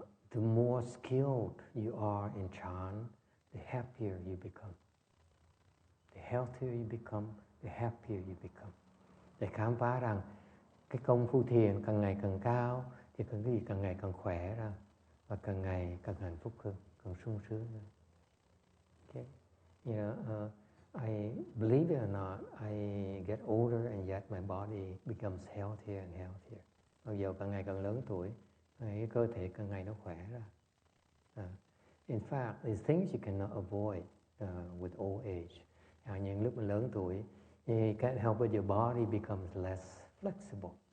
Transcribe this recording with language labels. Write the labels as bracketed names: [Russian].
[English] The more skilled you are in chant, the happier you become. The healthier you become, the happier you become. [Vietnamese] Để khám phá rằng cái công phu thiền càng ngày càng cao thì cái gì càng ngày càng khỏe ra và càng ngày càng hạnh phúc hơn, càng sung sướng hơn. [English] Okay. I believe it or not, I get older and yet my body becomes healthier and healthier. [Vietnamese] Bây giờ càng ngày càng lớn tuổi, cái cơ thể càng ngày nó khỏe ra. [English] In fact, there's things you cannot avoid with old age. [Vietnamese] Những lúc mình lớn tuổi, [English] you can't help it, your body becomes less flexible.